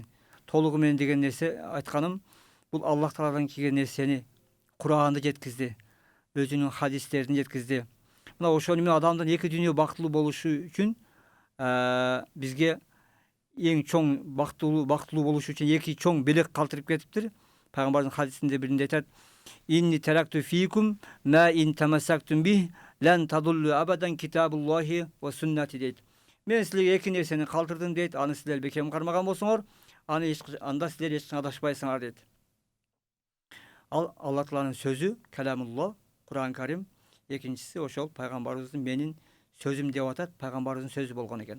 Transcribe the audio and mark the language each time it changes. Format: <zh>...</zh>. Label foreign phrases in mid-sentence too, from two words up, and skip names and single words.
<ky>Толугу менен деген нерсе айтканым, бул Аллах Тааладан келген нерсени Куранды жеткизди, өзүнүн хадистерин жеткизди. мына ошол менен адамдын эки дүйнө бактылуу болушу үчүн бизге эң чоң бактылуу болуш үчүн эки чоң белек калтырып кетиптир. Пайгамбардын хадисинде биринде айтат:</ky> <ar>"إني تركت فيكم ما إن تمسكتم به لن تضلوا أبدا كتاب الله وسنتي" дейт.</ar> <ky>Мен силерге эки нерсени калтырдым дейт. Аны силер бекем кармаган болсоңор, анда силер эч качан адашпайсыңар дейт. Ал Алла Тааланын сөзү, каламулла, Кур'ан Карим. Экинчиси ошол пайгамбарыбыздын менин сөзүм деп атат, пайгамбарыбыздын сөзү болгон экен.</ky>